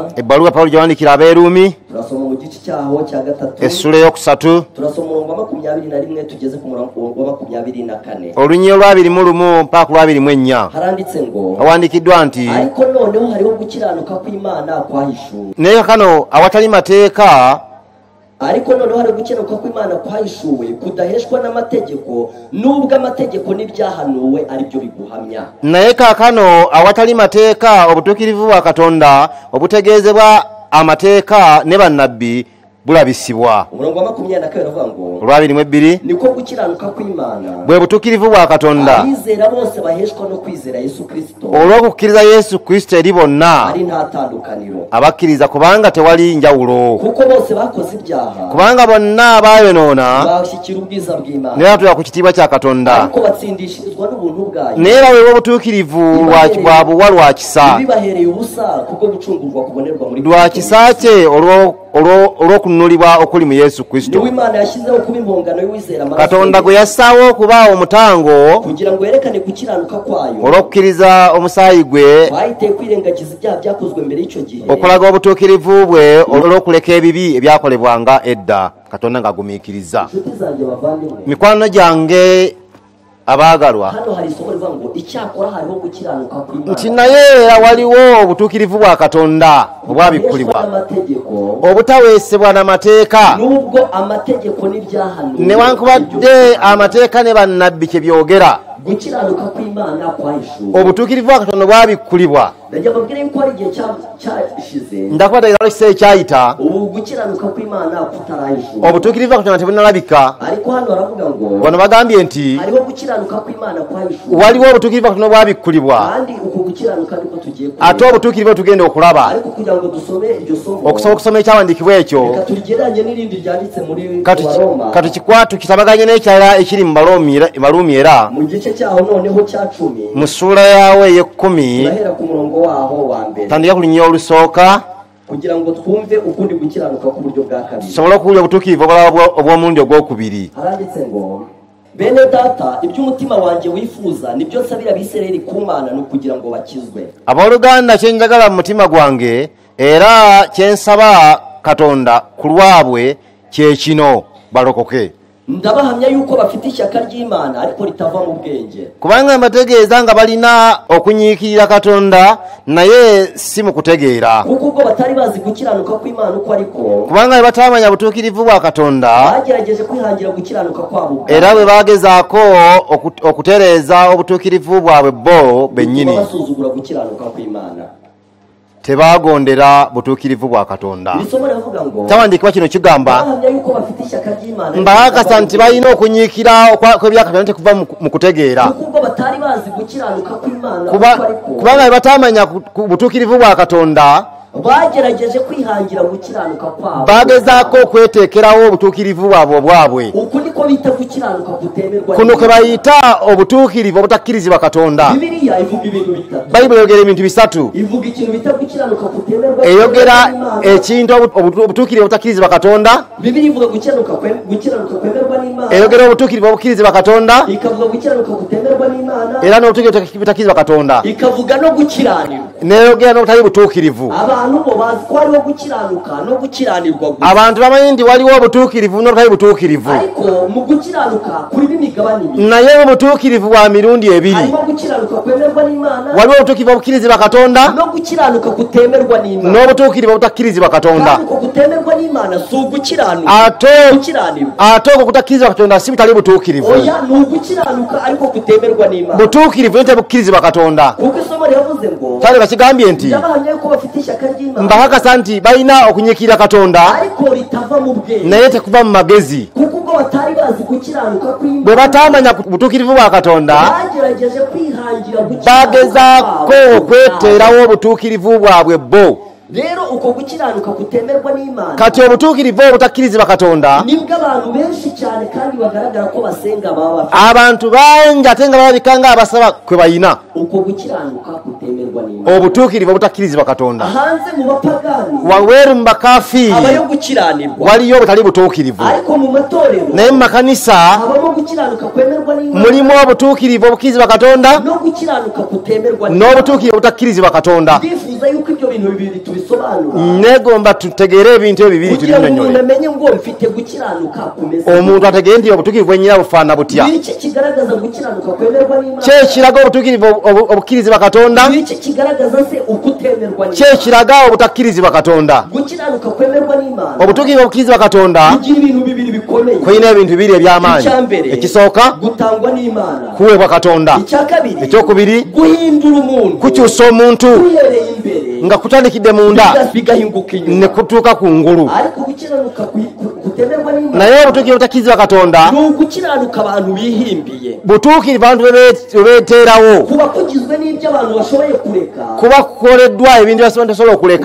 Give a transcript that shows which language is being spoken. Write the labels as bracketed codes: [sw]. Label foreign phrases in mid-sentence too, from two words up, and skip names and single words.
[lg] ebbaluwa pawulo gye wandikira abeeruumi [rw] turasoma mu gice cyaho cya gatatu [lg] essula eyokusatu [rw] turasoma umurongo wa 21 tugeze ku murongo wa 24 [lg] olunyi olw'abirimu mpaka ku lw'abirimu [rw] haranditse ngo [lg] awandikiddwa nti [rw] ariko noneho hariho gukiranuka kw'imana kwahishuwe [lg] naye kakano awatali mateeka [rw] ariko noneho hari gukiranuka kw'imana kwahishuwe kudaheshwa n'amategeko nubwo amategeko n'ibyahanuwe ari byo biguhamya [lg] naye kaakano awatali mateeka obutuukirivu bwa katonda obutegeezebwa amateeka ne bannabbi bulabisibwa [rw] umurongo wa 22 uravuga ngo [lg] olw'abirimu ebbiri [rw] niko gukiranuka kw'imana [lg] bwe butuukirivu bwa katonda [rw] abizera bose baheshwa no kwizera Yesu Kristo [lg] olw'okukkiriza Yesu Kristo eri bonna [rw] ari nta tandukaniro [lg] abakkiriza kubanga tewali njawulo [rw] kuko bose bakoze ibyaha [lg] kubanga bonna baayonoona [rw] bashyikira ubwiza bw'Imana [lg] ne batula ku kitiibwa kya katonda [rw] ariko batsindishirizwa n'ubuntu bwayo [lg] naye baweebwa obutuukirivu bwa buwa lwa kisa [rw] bibahereye ubusa kubwo gucungurwa kubonerwa muri [lg] lwa kisa kye olw'okununulibwa okuli mu Yesu Kristo [rw] niwe Imana yashyizeho kuba impongano y'uwizera amaraso [lg] katonda gwe yassaawo okuba omutango [rw] kugira ngo yerekane gukiranuka kwayo [lg] olw'okukkiriza omusaayi gwe [rw] bahiteye kwirengagiza ibyaha byakozwe mbere y'icyo gihe [lg] okulaga obutuukirivu bwe olw'okuleka ebibi ebyakolebwanga edda katonda ng'agumiikiriza [rw] inshuti zanjye bavandimwe [lg] mikwano gyange abaagalwa [rw] hano hari isomo rivuga ngo icyakora hariho gukiranuka kw'Imana [lg] nti naye era waliwo obutuukirivu bwa katonda obwabikkulibwa [rw] n'amategeko [lg] obutaweesebwa n'amateeka [rw] nubwo amategeko n'ibyahanuwe [lg] newankubadde amateeka ne bannabbi kye byogera [rw] gukiranuka kw'Imana kwahishuwe [lg] obutuukirivu bwa katonda bwabikkulibwa [rw] ndagira babwire yuko hari igihe cyashize [lg] ndakubategeeza ekiseera ekyayita [rw] ubu gukiranuka kw'Imana kutarahishuwe [lg] obutuukirivu bwa katonda tebunalabika [rw] ariko hano baravuga ngo [lg] bano bagambye nti [rw] hariho gukiranuka kw'Imana kwahishuwe [lg] waliwo obutuukirivu bwa katonda bwabikkulibwa [rw] kandi uku gukiranuka niko tugiye kureba [lg] ate obutuukirivu tugenda okulaba [rw] ariko kugira ngo dusome iryo somo [lg] okusobola okusoma ekyawandiikibwa ekyo [rw] reka tuligereranye n'irindi ryanditse muri Baroma [lg] katukikwatu kitabaganye n'ekirala ekiri mu Baruumi era [rw] mu gice cyaho noneho cya 10 [lg] mu ssuula yawe ey'ekkumi [rw] turahera ku murongo waho wa mbere [lg] tandika ku lunyia olusooka [rw] kugira ngo twumve ukundi gukiranuka k'uburyo bwa kabiri [lg] tusobole okuwulira obutuukirivu obulala obw'omulundi ogwokubiri [rw] haranditse ngo bene data iby'umutima wanjye wifuza nibyo nsabira abisirayeli ku Mana ni ukugira ngo bakizwe [lg] abooluganda kye njagala mu mutima gwange era kye nsaba katonda ku lwabwe kye kino balokoke [rw] ndabahamya yuko bafite ishyaka ry'Imana ariko litava mu bwenge [lg] kubanga mbategeeza nga balina okunyiikirira katonda naye si mu kutegeera [rw] kuko ubwo batari bazi gukiranuka kw'Imana uko ariko [lg] kubanga bwe bataamanya butuukirivu bwa katonda [rw] bagerageje kwihangira gukiranuka kwabo [lg] era bwe bagezaako okutereeza obutuukirivu bwabwe bo bennyini [rw] basuzugura gukiranuka kw'Imana [lg] tebaagondera butuukirivu bwa katonda [rw] isomo riravuga ngo [lg] kyawandiikibwa kino kigamba [rw] bahamya yuko bafite ishyaka ry'Imana [lg] mbakasa nti balina okunyiikira kw'ebyakatonda tekuva mu kutegeera [rw] kuko ubwo batari bazi gukiranuka kw'Imana [lg] kubanga bwe bataamanya butuukirivu bwa katonda [rw] bagerageje kwihangira gukiranuka kwabo [lg] bagezaako okweteekerawo obutuukirivu bwabwe obwabwe [rw] uku niko ko bita gukiranuka kutemerwa [lg] kuno kwe bayita obutuukirivu obutakkirizibwa Katonda. [rw] Bibiliya ivuga ibintu bitatu. [lg] Bayibuli yogera ebintu bisatu. [rw] Ivuga ikintu bita gukiranuka kutemerwa, [lg] eyogera ekintu obutuukirivu obutakkirizibwa Katonda. [rw] Bibiliya ivuga gukiranuka kwemerwa n'Imana, [lg] eyogera obutuukirivu obukkirizibwa Katonda, [rw] ikavuga gukiranuka kutemerwa n'Imana, [lg] era n'obutuukirivu obutakkirizibwa Katonda, [rw] ikavuga no gukiranirwa. [lg] n'eyogera n'obutali butuukirivu. [rw] Abantu bo bazi ko hariho gukiranuka no gukiranirwa gusa, [lg] abantu bamanyi nti waliwo obutuukirivu n'obutali butuukirivu, [rw] ariko mu gukiranuka kulimo imigabane ibiri. [lg] naye obutuukirivu bwa mirundi ebiri. [rw] Harimo gukiranuka kwemerwa n'Imana, [lg] waliwo obutuukirivu obukkirizibwa Katonda, [rw] no gukiranuka kutemerwa n'Imana. [lg] n'obutuukirivu obutakkirizibwa Katonda. [rw] Kandi uko kutemerwa n'Imana si ugukiranuka, gukiranirwa. [lg] ate okwo kutakkirizibwa Katonda si butali butuukirivu. [rw] Oya, ni ugukiranuka ariko kutemerwa n'Imana. [lg] butuukirivu naye tebukkirizibwa Katonda. [rw] Kuko isomo ryavuze ngo [lg] kyali bakigambye nti [rw] ndabahamya yuko bafite ishyaka ry'Imana, [lg] mbakakasa nti balina okunyikirira Katonda [rw] ariko litava mu bwenge, [lg] naye tekuva mu magezi. [rw] kuko ubwo batari bazi gukiranuka kw'Imana, [lg] bwe batamanya ku butuukirivu bwa Katonda [rw] bagerageje kwihangira gukiranuka [lg] bagezaako [rw] kwabo. [lg] okweteerawo obutuukirivu bwabwe bo. [rw] Rero uko gukiranuka kutemerwa n'Imana, [lg] kati obutuukirivu obutakkirizibwa Katonda [rw] nibwo abantu benshi cyane kandi bagaragara ko basenga baba bafite. [lg] abantu bangi ate nga balabika nga abasaba kwe bayina. [rw] Uko gukiranuka kutemerwa n'Imana, [lg] obutuukirivu obutakkirizibwa Katonda. [rw] hanze mu bapagani [lg] waweeru mu bakafiiri [rw] habayo gukiranirwa, [lg] waliyo obutali butuukirivu, [rw] ariko mu matorero [lg] naye mu makanisa [rw] habamo gukiranuka kwemerwa n'Imana, [lg] mulimu obutuukirivu obukkirizibwa Katonda [rw] no gukiranuka kutemerwa n'Imana. [lg] n'obutuukirivu obutakkirizibwa Katonda. [rw] Ndifuza yuko ibyo bintu bibiri tubisobanura, [lg] negomba tutegeere ebintu ebyo bibiri [rw] kugira ngo umuntu [lg] tubinyonyole. [rw] amenye ngo mfite gukiranuka kumeze. [lg] omuntu ategeere nti obutuukirivu bwennyina bufaana butya. [rw] N'iki kigaragaza gukiranuka kwemerwa n'Imana? [lg] kye kiraga obutuukirivu obukkirizibwa Katonda, [rw] N'iki kigaragaza se ukutemerwa [lg] kye [rw] n'Imana? [lg] kiraga obutakkirizibwa Katonda. [rw] Gukiranuka kwemerwa n'Imana [lg] obutuukirivu obukkirizibwa Katonda [rw] bigira ibintu bibiri bikomeye. [lg] kulina ebintu bibiri eby'amaanyi. [rw] Icyambere, [lg] ekisooka [rw] gutangwa n'Imana. [lg] kuweebwa Katonda. [rw] Icya kabiri, [lg] ekyokubiri [rw] guhindura umuntu [lg] kukyusa omuntu [rw] uhereye imbere [lg] nga kutandikidde munda [rw] bigahinguka inyuma. [lg] ne kutuuka ku ngulu. [rw] Ariko gukiranuka kutemerwa n'Imana [lg] naye obutuukirivu obutakkirizibwa Katonda [rw] ni ugukiranuka abantu bihimbiye, [lg] butuukirivu abantu bwe beeteerawo, [rw] kuba kugizwe n'ibyo abantu bashoboye kureka [lg] kuba kukoleddwa ebintu byasobola okuleka